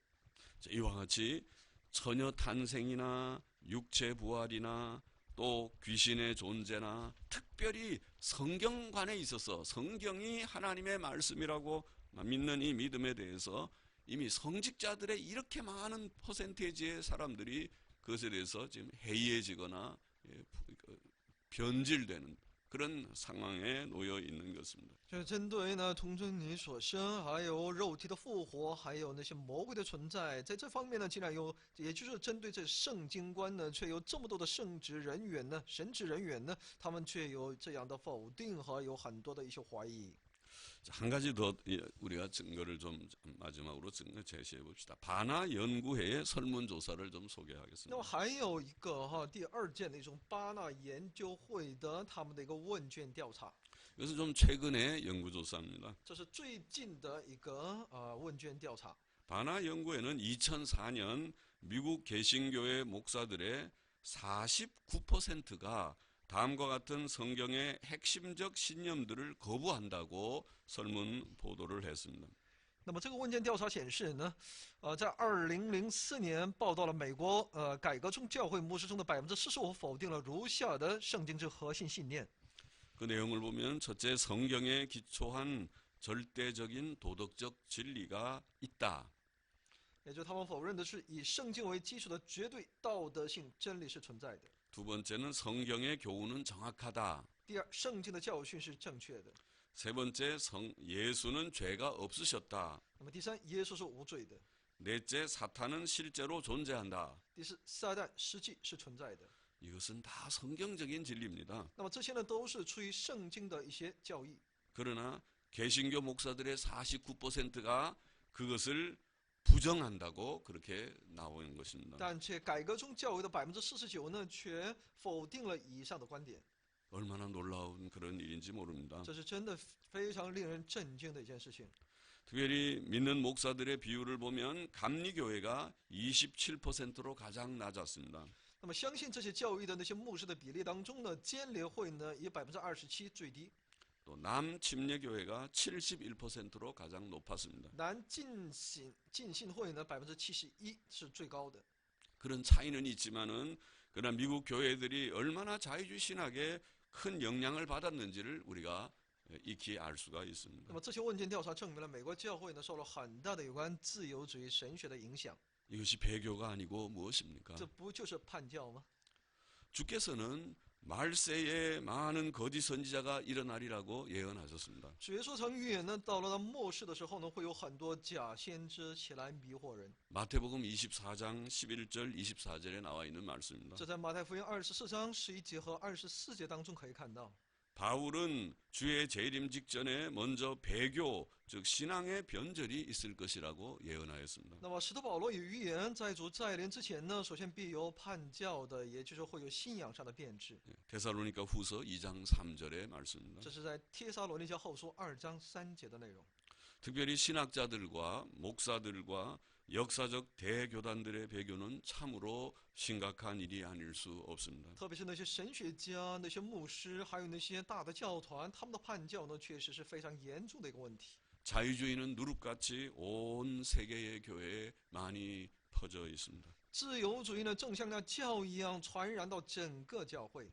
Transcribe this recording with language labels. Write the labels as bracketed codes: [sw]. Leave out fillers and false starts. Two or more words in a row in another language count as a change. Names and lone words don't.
[ko] 이와 같이 처녀 탄생이나 육체 부활이나 또 귀신의 존재나 특별히 성경관에 있어서 성경이 하나님의 말씀이라고 믿는 이 믿음에 대해서 이미 성직자들의 이렇게 많은 퍼센테이지의 사람들이 그것에 대해서 지금 해이해지거나 변질되는 그런 상황에 놓여 있는 것입니다. [zh] 就是针对呢童贞女所生，还有肉体的复活，还有那些魔鬼的存在，在这方面呢，竟然有，也就是针对这圣经观呢，却有这么多的圣职人员呢、神职人员呢，他们却有这样的否定和有很多的一些怀疑。 [ko] 한 가지 더 우리가 증거를 좀 마지막으로 증거 제시해 봅시다. 바나 연구회의 설문조사를 좀 [zh] 那么 [ko] 소개하겠습니다. [zh] 还有一个第二件的一种巴纳研究会的他们的一个问卷调查， [ko] 이것은 좀 최근의 연구조사입니다. [zh] 这是最近的一个问卷调查。 [ko] 바나 연구에는 2004년 미국 개신교회 목사들의 49%가 다음과 같은 성경의 핵심적 신념들을 거부한다고 설문 보도를 했습니다. [zh] 那么这个问卷调查显示呢，在2004年报道了美国改革中教会牧师中的45%否定了如下的圣经之核心信念。 [ko] 그 내용을 보면 첫째, 성경에 기초한 절대적인 도덕적 진리가 있다. [zh] 也就是他们否认的是以圣经为基础的绝对道德性真理是存在的。 [ko] 두 번째는 성경의 교훈은 정확하다. [zh] 第二，圣经的教训是正确的。 [ko] 세 번째, 예수는 죄가 없으셨다. [zh] 那么第三，耶稣是无罪的。 [ko] 넷째, 사탄은 실제로 존재한다. [zh] 第四，撒旦实际是存在的。 [ko] 이것은 다 성경적인 진리입니다. [zh] 那么这些呢，都是出于圣经的一些教义。 [ko] 그러나 개신교 목사들의 49%가 그것을 부정한다고 그렇게 나오는 것입니다. [zh] 但却改革中教会的49%呢，却否定了以上的观点。 [ko] 얼마나 놀라운 그런 일인지 모릅니다. [zh] 这是真的非常令人震惊的一件事情。 [ko] 특별히 믿는 목사들의 비율을 보면 감리교회가 27%로 가장 낮았습니다. [zh] 那么相信这些教义的那些牧师的比例当中呢，监联会呢以27%最低， [ko] 또 남침례교회가 71%로 가장 높았습니다. [zh] 南浸信会呢71%是最高的。 [ko] 그런 차이는 있지만은 그러나 미국 교회들이 얼마나 자유주의 신학에 큰 영향을 받았는지를 우리가 익히 알 수가 [zh] 那 [ko] 있습니다. [zh] 么这些问卷调查证明了美国教会呢受了很大的有关自由主义神学的影响。 [ko] 이것이 배교가 아니고 무엇입니까? [zh] 这不就是叛教吗？ [ko] 주께서는 말세에 많은 거짓 선지자가 일어나리라고 예언하셨습니다. [zh] 主耶稣曾预言呢，到了末世的时候呢，会有很多假先知起来迷惑人。 [ko] 마태복음 24장 11절 24절에 나와 있는 말씀입니다. [zh] 这在马太福音24章11节和24节当中可以看到。 [ko] 바울은 주의 재림 직전에 먼저 배교, 즉 신앙의 변절이 있을 것이라고 예언하였습니다. [zh] 那么使徒保罗也预言，在主再临之前呢，首先必有叛教的，也就是会有信仰上的变质。 [ko] 데살로니가 후서 2장 3절의 말씀입니다. [zh] 这是在帖撒罗尼迦后书2章3节的内容。 [ko] 특별히 신학자들과 목사들과 역사적 대교단들의 배교는 참으로 심각한 일이 아닐 수 없습니다. [zh] 特别是那些神学家、那些牧师，还有那些大的教团，他们的叛教呢，确实是非常严重的一个问题。 [ko] 자유주의는 누룩같이 온 세계의 교회에 많이 퍼져 있습니다. [zh] 自由主义呢，正像那教一样传染到整个教会。